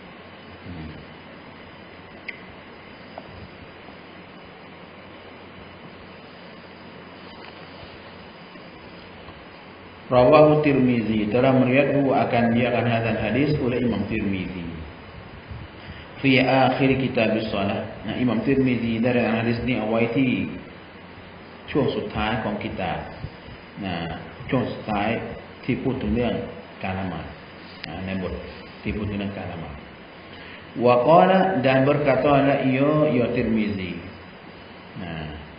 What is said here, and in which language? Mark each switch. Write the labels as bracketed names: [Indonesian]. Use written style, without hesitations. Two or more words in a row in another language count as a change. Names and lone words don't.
[Malay] Rawahu Tirmizi telah meriwayatkan akan dia akan hadis oleh Imam Tirmizi [Arabic] fi akhir [Malay] kitab as-salah nah Imam Tirmizi dari hadis [Thai] นี้เอาไว้ที่ช่วงสุดท้ายของกิตาบนะช่วงสุดท้ายที่พูดถึงเรื่องการละหมาดในบทที่พูดถึงเรื่องการละหมาด [Arabic] wa qala [Malay] dan berkatalah ia Tirmizi nah